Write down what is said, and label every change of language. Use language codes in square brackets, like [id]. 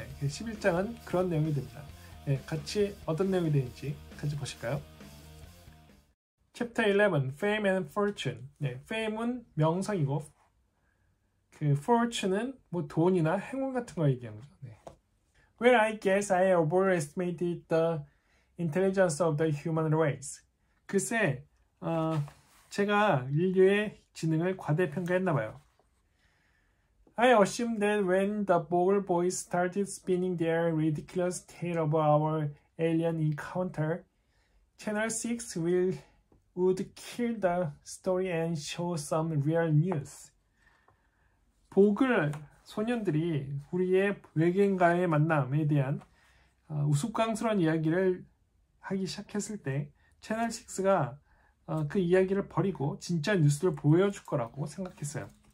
[ko] 11장은 그런 내용이 됩니다. 같이 어떤 내용이 되는지 같이 보실까요? [en] Chapter 11, Fame and Fortune. [ko] Fame은 명성이고 그 fortune은 뭐 돈이나 행운 같은 거 얘기하는 거죠. [en] Well, I guess I overestimated the intelligence of the human race. [ko] 글쎄, 제가 인류의 지능을 과대평가했나 봐요. [en] I assumed that when the Bogle boys started spinning their ridiculous tale of our alien encounter, Channel 6 would kill the story and show some real news. [ko] 보글 소년들이 우리의 외계인과의 만남에 대한 우스꽝스러운 이야기를 하기 시작했을 때 채널 6가 그 이야기를 버리고 진짜 뉴스를 보여줄 거라고 생각했어요.